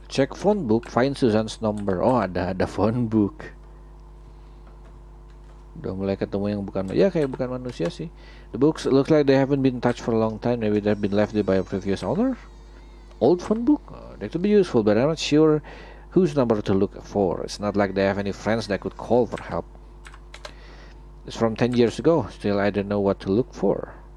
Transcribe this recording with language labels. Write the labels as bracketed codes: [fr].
[en] Check phone book, find Susan's number. [id] Oh ada phone book. Udah mulai ketemu yang bukan, ya kayak bukan manusia sih. [en] The books looks like they haven't been touched for a long time. Maybe they've been left there by a previous owner. Old phone book? That could be useful, but I'm not sure whose number to look for. It's not like they have any friends that could call for help. It's from 10 years ago. Still, I don't know what to look for.